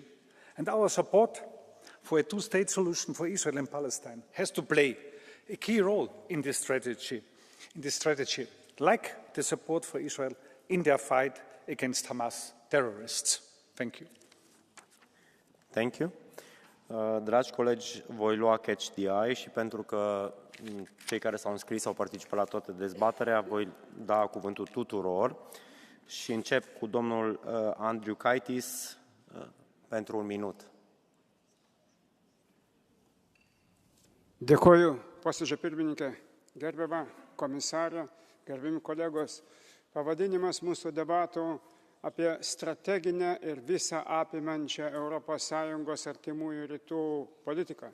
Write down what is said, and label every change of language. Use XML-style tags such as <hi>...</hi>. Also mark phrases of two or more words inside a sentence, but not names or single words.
<en>And our support for a two-state solution for Israel and Palestine has to play a key role in this strategy, like the support for Israel in their fight against Hamas terrorists. Thank you.</en> <ro>Thank you. Dragi colegi, voi lua</ro> <en>catch the eye</en> <ro>și pentru că cei care s-au înscris au participat la toată dezbaterea, voi da cuvântul tuturor și încep cu domnul Andriukaitis pentru un minut.</ro> <lt>Dėkoju, posėdžio pirmininkė, gerbiama komisarė, gerbimi kolegos. Pavadinimas mūsų debatų apie strateginę ir visą apimančią ES artimųjų rytų politiką.</lt>